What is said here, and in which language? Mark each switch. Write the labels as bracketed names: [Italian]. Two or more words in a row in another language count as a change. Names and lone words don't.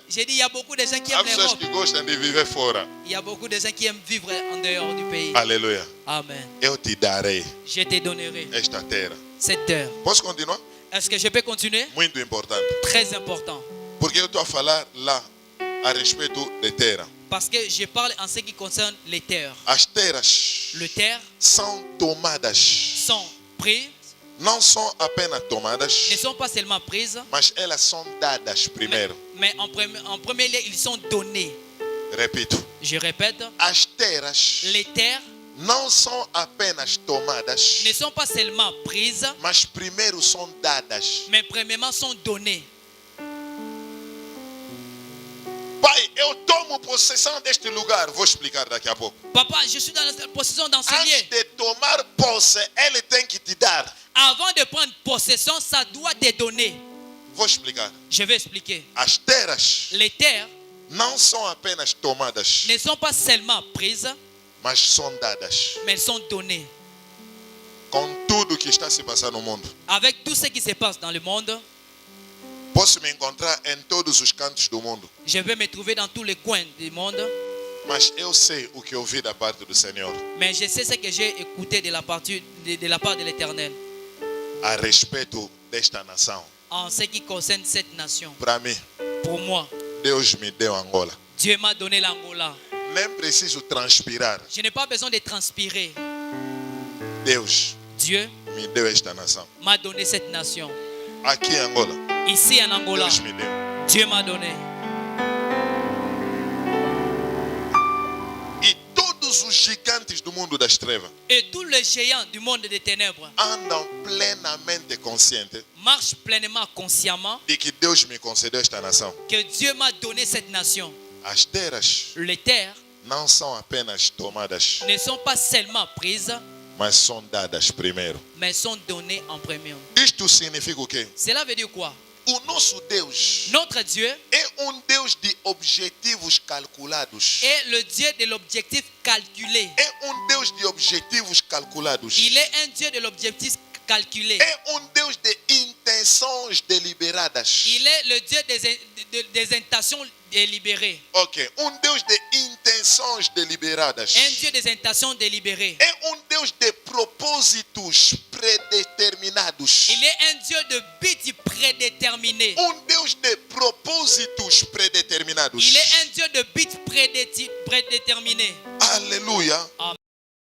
[French] J'ai dit, il y a beaucoup de gens qui [Portuguese] Há [French] aiment [Portuguese] pessoas [French] l'Europe. [Portuguese] que gostam de viver fora. [French] Il y a beaucoup de gens qui aiment vivre en dehors du pays. [Portuguese] Aleluia. [French] Amen. [Portuguese] Eu te darei [French] Je te donnerai [Portuguese] esta terra. [French] cette terre. [Portuguese] Posso continuar? [French] Est-ce que je peux continuer? [Portuguese] Muito importante. [French] Très important. [Portuguese] Porque eu estou a falar lá a respeito de terra. [French] Parce que je parle en ce qui concerne les terres. [Portuguese] As terras [French] Les terres [Portuguese] são tomadas. [French] sont prises, [Portuguese] Não são apenas tomadas, [French] ne sont pas seulement prises, [Portuguese] mas elas são dadas primeiro. [French] mais en premier lieu, ils sont donnés. [Portuguese] Repito. [French] Je répète, [Portuguese] As terras [French] les terres [Portuguese] não são apenas tomadas, [French] ne sont pas seulement prises, [Portuguese] mas primeiro são dadas. [French] mais premièrement sont données. [Portuguese] Pai, eu tomo possessão deste lugar. Vou explicar daqui a pouco. [French] Papa, je suis dans la possession dans ce [Portuguese] Antes [French] lieu. [Portuguese] de tomar posse, ele tem que te dar. [French] Avant de prendre possession, ça doit te donner. [Portuguese] Vou explicar. [French] Je vais expliquer. [Portuguese] As terras [French] Les terres [Portuguese] não são apenas tomadas, [French] ne sont pas seulement prises, [Portuguese] mas são dadas. [French] mais elles sont données. [Portuguese] Com tudo que está se passando no mundo. [French] Avec tout ce qui se passe dans le monde, [Portuguese] Posso me encontrar em todos os cantos do mundo, [French] je vais me trouver dans tous les coins du monde, [Portuguese] mas eu sei o que ouvi da parte do Senhor [French] mais je sais ce que j'ai écouté de la part de l'Éternel [Portuguese] a respeito desta nação. [French] en ce qui concerne cette nation. [Portuguese] Para mim, [French] Pour moi, [Portuguese] Deus me deu Angola. [French] Dieu m'a donné l'Angola. [Portuguese] Nem preciso transpirar. [French] Je n'ai pas besoin de transpirer. [Portuguese] Deus [French] Dieu [Portuguese] me deu esta nação. [French] m'a donné cette nation. [Portuguese] Aqui em Angola, [French] Ici en Angola, [Portuguese] Deus me deu. [French] Dieu m'a donné. [Portuguese] E todos os gigantes do mundo das trevas [French] Et tous les géants du monde des ténèbres [Portuguese] andam plenamente conscientes [French] marchent pleinement consciemment [Portuguese] de que Deus me concedeu esta nação. [French] que Dieu m'a donné cette nation. [Portuguese] As terras [French] Les terres [Portuguese] não são apenas tomadas, [French] ne sont pas seulement prises, [Portuguese] mas são dadas primeiro. [French] mais sont données en premier. [Portuguese] Isto significa o quê? [French] Cela veut dire quoi? [Portuguese] O nosso Deus [French] Notre Dieu [Portuguese] é Deus de objetivos calculados. [French] est le Dieu de l'objectif calculé. [Portuguese] É Deus de objetivos calculados. [French] Il est un Dieu de l'objectif calculé. [Portuguese] É Deus de intenções deliberadas. [French] Il est le Dieu des intentions délibérées. [Portuguese] Ok, Deus de intenções deliberadas. [French] Un Dieu des intentions délibérées. [Portuguese] É Deus de propósitos predeterminados. [French] Il est un Dieu de buts prédéterminés. [Portuguese] Deus de propósitos predeterminados. [French] Il est un Dieu de buts prédéterminés. [Portuguese] Aleluia. [French] Amen.